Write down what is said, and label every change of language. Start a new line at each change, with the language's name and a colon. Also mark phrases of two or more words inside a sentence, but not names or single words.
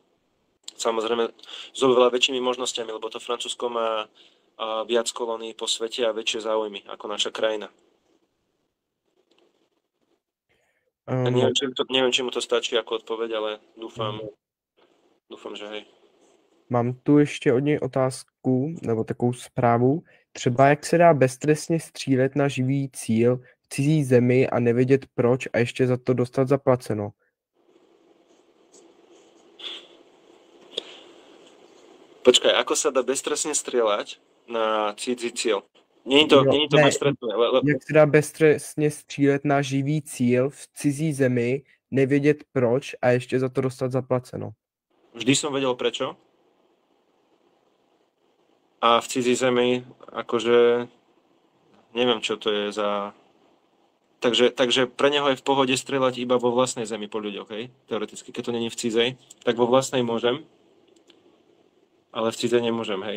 Slovak: Samozrejme s oveľa väčšími možnosťami, lebo to Francúzsko má viac kolónií po svete a väčšie záujmy ako naša krajina. Tak neviem, či mu to stačí ako odpoveď, ale dúfam, že hej.
Czech: Mám tu ještě od něj otázku, nebo takovou zprávu. Třeba jak se dá beztrestně střílet na živý cíl v cizí zemi a nevědět proč a ještě za to dostat zaplaceno?
Slovak: Počkaj, ako sa dá beztrestne strieľať na cizí cieľ?
Czech: Není to beztrestné. Jak se dá beztrestně střílet na živý cíl v cizí zemi, nevědět proč a ještě za to dostat zaplaceno?
Slovak: Vždy som vedel prečo. A
Czech: v cizí zemi,
Slovak: akože neviem, čo to je za... Takže pre neho je v pohode strieľať iba vo vlastnej zemi po ľuďoch, hej? Teoreticky, keď to není v cizej, tak vo vlastnej môžem, ale v cizej nemôžem, hej?